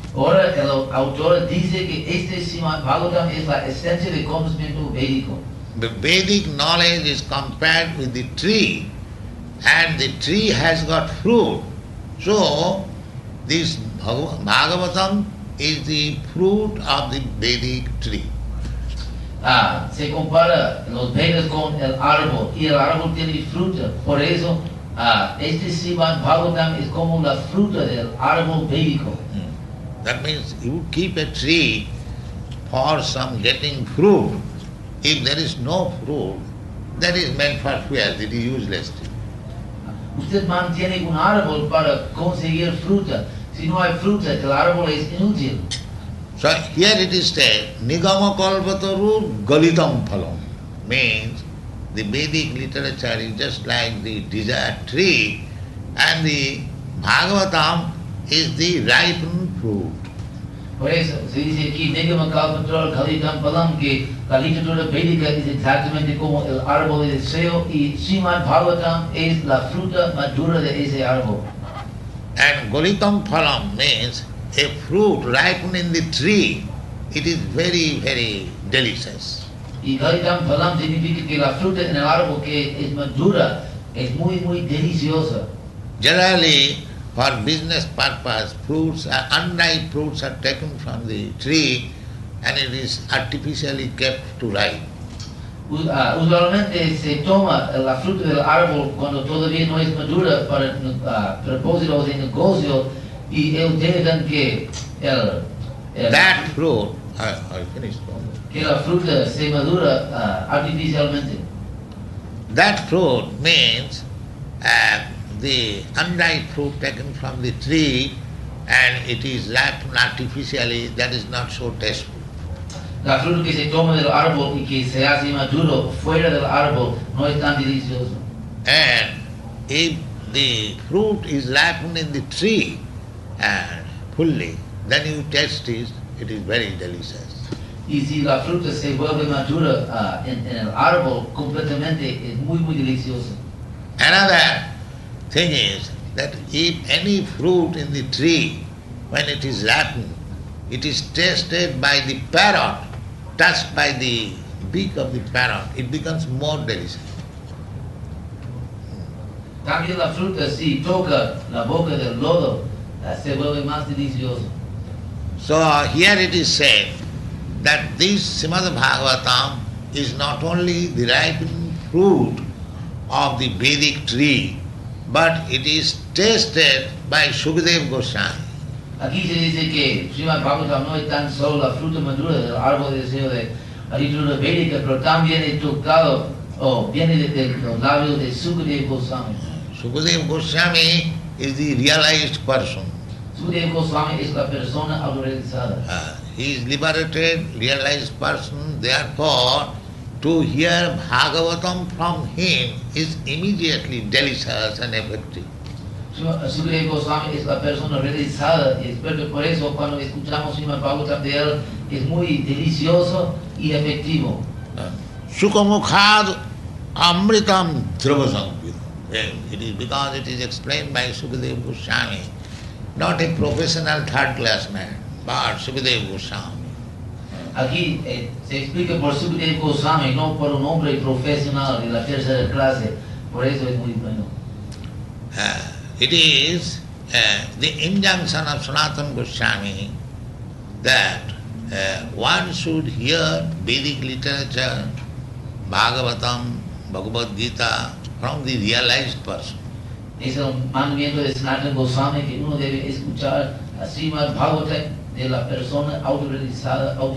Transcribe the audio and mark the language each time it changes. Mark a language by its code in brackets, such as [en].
[es] Ahora el autor dice que este Srimad-Bhagavatam es la esencia del conocimiento védico. [en] The Vedic knowledge is compared with the tree, and the tree has got fruit. So, this Bhagavatam is the fruit of the Vedic tree. [es] Se compara los Vedas con el árbol, y el árbol tiene fruta. Por eso, este Srimad-Bhagavatam es como la fruta del árbol védico. [en] That means you keep a tree for some getting fruit. If there is no fruit, that is meant for fuel, it is useless tree. [es] Usted mantiene un árbol para conseguir fruta. Si no hay fruta, el árbol es inútil. [en] So here it is said, [sa] Nigama Kalpataru Galitam Phalam, [en] means the Vedic literature is just like the desire tree, and the Bhagavatam is the ripened fruit. [es] Por eso se dice aquí, [sa] Nigama Kalpataru Galitam Phalam, [es] que la literatura védica es exactamente como el árbol de deseo, y Srimad Bhagavatam es la fruta madura de ese árbol. [en] And Galitam Phalam means a fruit ripened in the tree it is very, very delicious. [es] Y Gaitam Phalam significa que la fruta en el árbol que es madura es muy, muy deliciosa. [en] Generally, for business purpose, unripe fruits are taken from the tree and it is artificially kept to ripe. [es] Usualmente se toma la fruta del árbol cuando todavía no es madura para propósitos de negocio y ellos dejan que [en] That fruit, I finished. [es] Que la fruta se madura artificialmente. [en] That fruit means the unripe fruit taken from the tree and it is ripened artificially, that is not so tasteful. [es] La fruta que se toma del árbol y que se hace maduro fuera del árbol no es tan delicioso. [en] And if the fruit is ripened in the tree and fully, then you taste it, it is very delicious. [es] Y si la fruta se vuelve madura en el árbol completamente es muy, muy delicioso. [en] Another thing is that if any fruit in the tree, when it is ripened, it is tasted by the parrot, touched by the beak of the parrot, it becomes more delicious. [es] También la fruta si toca la boca del lodo se vuelve más delicioso. [en] So here it is said that this Srimad-Bhagavatam is not only the ripening fruit of the Vedic tree, but it is tasted by Sukadeva Goswami. [es] Aquí se dice que Srimad Bhagavatam no es tan solo la fruta madura del árbol de deseo de la literatura védica, pero también es tocado o viene de los labios de Sukadeva Goswami. [en] Sukadeva Goswami is the realized person. [es] Sukadeva Goswami es la persona autorrealizada. [en] He is liberated, realized person, therefore to hear Bhagavatam from him is immediately delicious and effective. [es] Sukadeva Goswami es la persona realizada y experto, por eso cuando escuchamos Srimad Bhagavatam de él es muy delicioso y efectivo. [sa] Sukamukhad amritam dravasangvita. [en] It is because it is explained by Sukadeva Goswami, not a professional third class man, but Sukadeva Goswami. [es] Aquí se explica por Sukadeva Goswami, no por un hombre profesional de la tercera clase, por eso es muy bueno. [en] It is the injunction of Sanatana Goswami that one should hear Vedic literature, Bhagavatam, Bhagavad-gītā from the realized person. [es] Es el mandamiento de Sanatana Goswami que uno debe escuchar a Srimad Bhagavatam de la persona autorizada.